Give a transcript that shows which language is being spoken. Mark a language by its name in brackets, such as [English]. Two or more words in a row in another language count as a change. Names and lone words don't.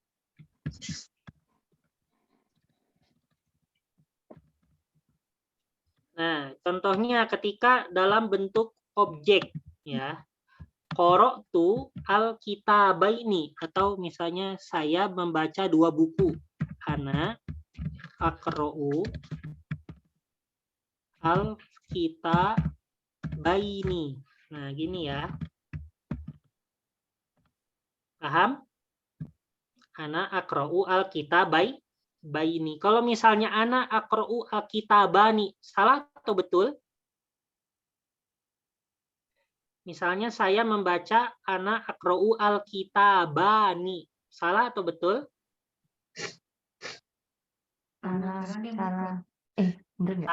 [Indonesian] Nah, contohnya ketika dalam bentuk objek, ya. [Arabic] قرأت الكتابين, [Indonesian] atau misalnya saya membaca 2 buku. [Arabic] أنا أقرأ الكتابين. [Indonesian] Nah, gini ya. Paham? [Arabic] أنا أقرأ الكتابين. [Indonesian] Kalau misalnya [Arabic] أنا أقرأ الكتابان, [Indonesian] salah atau betul? Misalnya saya membaca [Arabic] أنا أقرأ الكتابان. [Indonesian] Salah atau betul? Salah. Bener nggak?